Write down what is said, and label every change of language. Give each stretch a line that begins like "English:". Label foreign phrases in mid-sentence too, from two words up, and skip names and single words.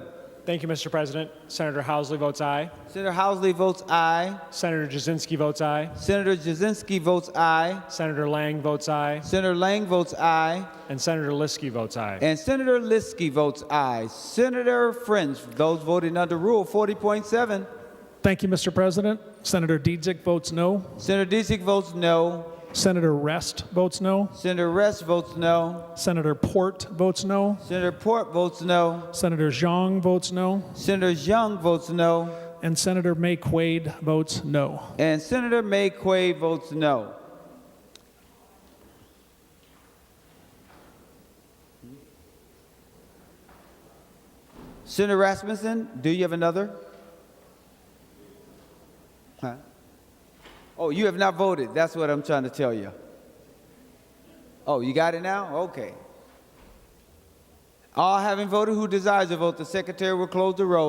English: Thank you, Mr. President. Senator Housley votes aye. Senator Housley votes aye. Senator Jasinski votes aye. Senator Jasinski votes aye. Senator Lang votes aye. Senator Lang votes aye. And Senator Liskey votes aye. And Senator Liskey votes aye. Senator French, those voting under Rule 40.7. Thank you, Mr. President. Senator Dietzick votes no. Senator Dietzick votes no. Senator Rest votes no. Senator Rest votes no. Senator Port votes no. Senator Port votes no. Senator Zhang votes no. Senator Zhang votes no. And Senator May Quaid votes no. And Senator May Quaid votes no. Senator Rasmussen, do you have another? Huh? Oh, you have not voted. That's what I'm trying to tell you. Oh, you got it now? Okay. All having voted who desires to vote, the secretary will close the roll.